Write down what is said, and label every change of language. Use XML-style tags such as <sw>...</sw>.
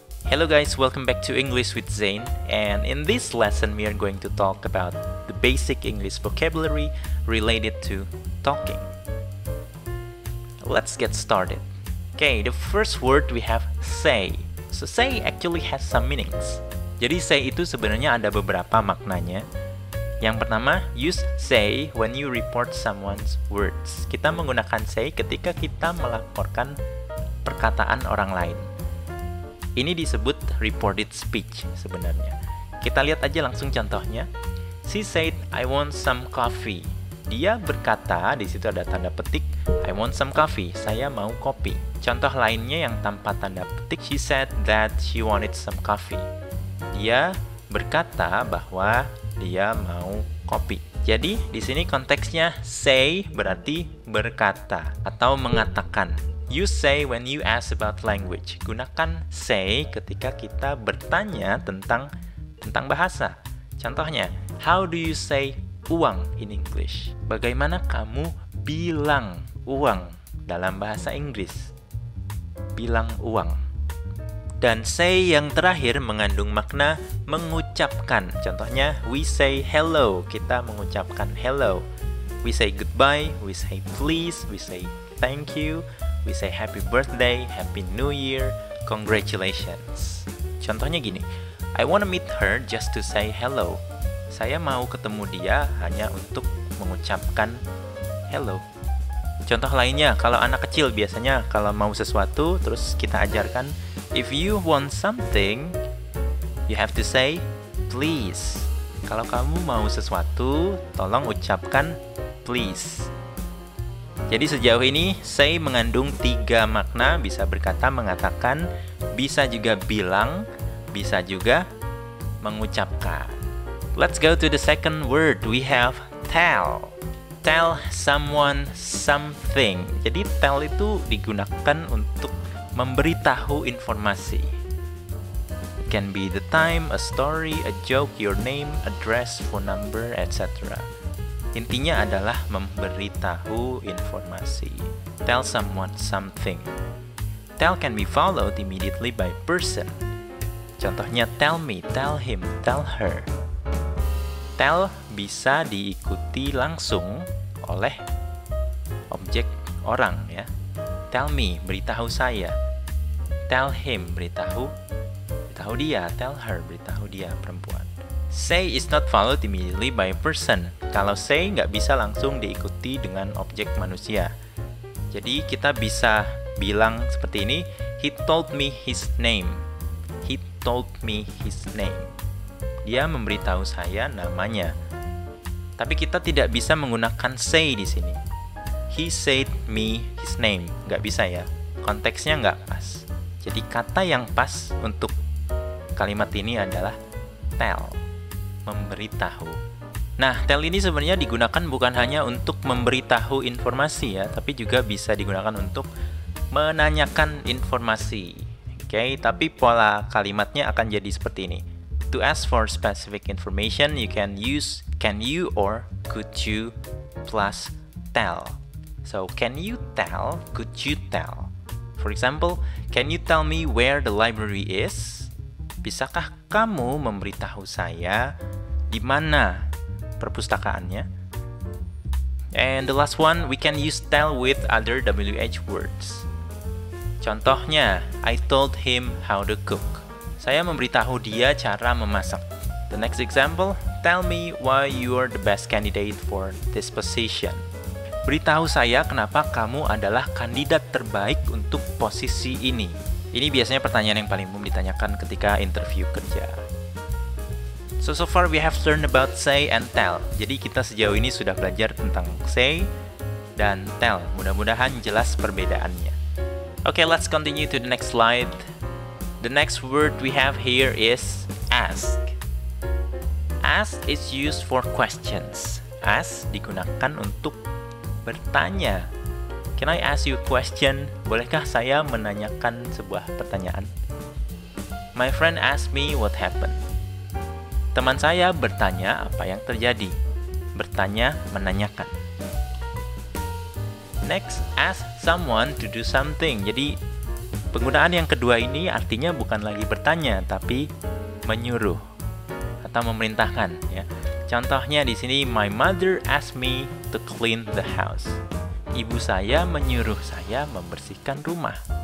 <en>Hello guys, welcome back to English with Zain, and in this lesson we are going to talk about the basic English vocabulary related to talking. Let's get started. Okay, the first word we have say. So say actually has some meanings.</en> <id>Jadi say itu sebenarnya ada beberapa maknanya. Yang pertama,</id> <en>use say when you report someone's words.</en> <id>Kita menggunakan say ketika kita melaporkan perkataan orang lain. Ini disebut reported speech sebenarnya. Kita lihat aja langsung contohnya.</id> <en>She said, I want some coffee.</en> <id>Dia berkata, di situ ada tanda petik,</id> <en>I want some coffee.</en> <id>Saya mau kopi. Contoh lainnya yang tanpa tanda petik,</id> <en>she said that she wanted some coffee.</en> <id>Dia berkata bahwa dia mau kopi. Jadi di sini konteksnya say berarti berkata atau mengatakan.</id> <en>Use say when you ask about language.</en> <id>Gunakan say ketika kita bertanya tentang bahasa. Contohnya,</id> <en>how do you say uang in English?</en> <id>Bagaimana kamu bilang uang dalam bahasa Inggris? Bilang uang. Dan say yang terakhir mengandung makna mengucapkan. Contohnya,</id> <en>we say hello.</en> <id>Kita mengucapkan hello.</id> <en>We say goodbye, we say please, we say thank you, we say happy birthday, happy new year, congratulations.</en> <id>Contohnya gini,</id> <en>I wanna meet her just to say hello.</en> <id>Saya mau ketemu dia hanya untuk mengucapkan hello. Contoh lainnya, kalau anak kecil biasanya kalau mau sesuatu terus kita ajarkan,</id> <en>if you want something, you have to say please.</en> <id>Kalau kamu mau sesuatu, tolong ucapkan please. Jadi sejauh ini say mengandung 3 makna, bisa berkata, mengatakan, bisa juga bilang, bisa juga mengucapkan.</id> <en>Let's go to the second word. We have tell. Tell someone something.</en> <id>Jadi tell itu digunakan untuk memberitahu informasi.</id> <en>It can be the time, a story, a joke, your name, address, phone number, etc.</en> <id>Intinya adalah memberitahu informasi.</id> <en>Tell someone something. Tell can be followed immediately by person.</en> <id>Contohnya</id> <en>tell me, tell him, tell her.</en> <id>Tell bisa diikuti langsung oleh objek orang ya.</id> <en>Tell me,</en> <id>beritahu saya.</id> <en>Tell him,</en> <id>beritahu dia.</id> <en>Tell her,</en> <id>beritahu dia, perempuan.</id> <en>Say is not followed immediately by a person.</en> <id>Kalau say nggak bisa langsung diikuti dengan objek manusia. Jadi kita bisa bilang seperti ini,</id> <en>he told me his name. He told me his name.</en> <id>Dia memberitahu saya namanya. Tapi kita tidak bisa menggunakan say di sini.</id> <en>He said me his name.</en> <id>Nggak bisa ya. Konteksnya nggak pas. Jadi kata yang pas untuk kalimat ini adalah tell. Memberitahu. Nah, tell ini sebenarnya digunakan bukan hanya untuk memberitahu informasi ya, tapi juga bisa digunakan untuk menanyakan informasi. Oke, tapi pola kalimatnya akan jadi seperti ini.</id> <en>To ask for specific information, you can use can you or could you plus tell. So, can you tell? Could you tell? For example, can you tell me where the library is?</en> <id>Bisakah kamu memberitahu saya di mana perpustakaannya?</id> <en>And the last one, we can use tell with other WH words.</en> <id>Contohnya,</id> <en>I told him how to cook.</en> <id>Saya memberitahu dia cara memasak.</id> <en>The next example, tell me why you are the best candidate for this position.</en> <id>Beritahu saya kenapa kamu adalah kandidat terbaik untuk posisi ini. Ini biasanya pertanyaan yang paling umum ditanyakan ketika interview kerja.</id> <en>So far we have learned about say and tell.</en> <id>Jadi kita sejauh ini sudah belajar tentang say dan tell. Mudah-mudahan jelas perbedaannya.</id> <en>Okay, let's continue to the next slide. The next word we have here is ask. Ask is used for questions.</en> <id>Ask digunakan untuk bertanya.</id> <en>Can I ask you a question?</en> <id>Bolehkah saya menanyakan sebuah pertanyaan?</id> <en>My friend asked me what happened.</en> <id>Teman saya bertanya apa yang terjadi. Bertanya, menanyakan.</id> <en>Next, ask someone to do something.</en> <id>Jadi Penggunaan yang kedua ini artinya bukan lagi bertanya, tapi menyuruh atau memerintahkan, ya. Contohnya di sini,</id> <en>my mother asked me to clean the house.</en> <id>Ibu saya menyuruh saya membersihkan rumah.</id>